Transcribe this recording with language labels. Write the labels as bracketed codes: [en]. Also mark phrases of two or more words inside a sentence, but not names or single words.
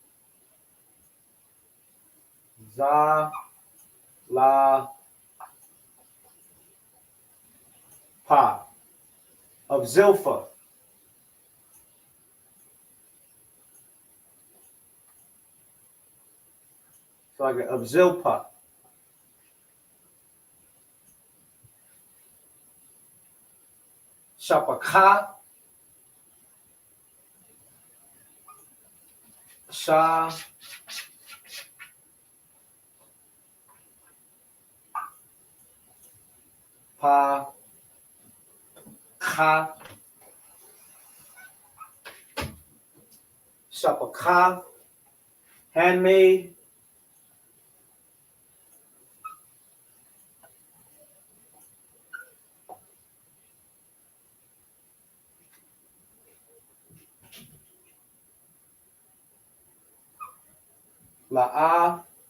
[en] Zalapa of Zilpha. So I got of Zilpah. [he] Shapaka. Sha. Pa. Ka. Shapaka. [en] Handmaid. La'a.